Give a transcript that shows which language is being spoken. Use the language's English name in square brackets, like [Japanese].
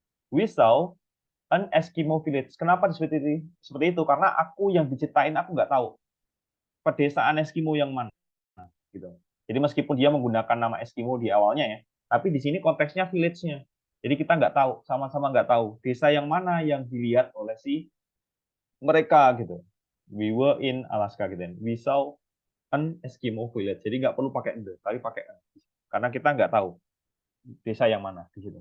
[English] We saw an Eskimo village. [Indonesian] Kenapa seperti itu? Karena aku yang diceritain aku nggak tahu pedesaan Eskimo yang mana. Gitu. Jadi meskipun dia menggunakan nama Eskimo di awalnya ya, tapi di sini konteksnya village-nya. Jadi kita nggak tahu, sama-sama nggak tahu desa yang mana yang dilihat oleh si mereka gitu. [English] We were in Alaska gitu. We saw an Eskimo village. [Indonesian] Jadi nggak perlu pakai the, tapi pakai an. Karena kita nggak tahu desa yang mana di situ.